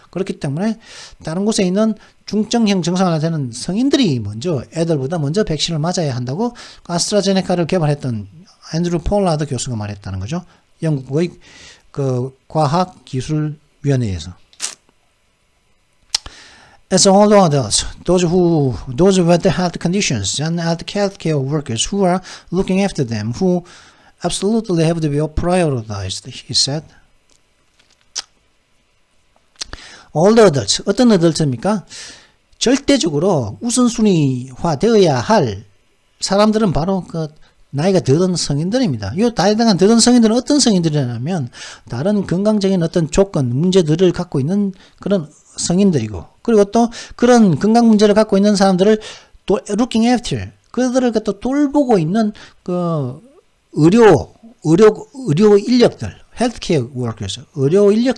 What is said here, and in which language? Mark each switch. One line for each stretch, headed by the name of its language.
Korean: 그렇기 때문에 다른 곳에 있는 중증형 증상을 나타내는 성인들이 애들보다 먼저 백신을 맞아야 한다고 아스트라제네카를 개발했던 앤드루 폴라드 교수가 말했다는 거죠. 영국의 과학기술위원회에서.
English: As all adults, those with the health conditions and healthcare workers who are looking after them, who absolutely have to be prioritized, he said. All the adults,
Korean: 어떤 adult입니까? 절대적으로 우선순위화 되어야 할 사람들은 바로 그 나이가 더든 성인들입니다. 이 나이가 더든 성인들은 어떤 성인들이냐면 다른 건강적인 어떤 조건, 문제들을 갖고 있는 그런 성인들이고, 그리고 또 그런 건강 문제를 갖고 있는 사람들을 또 looking after, 그들을 또 돌보고 있는 그 의료 인력들, healthcare workers, 의료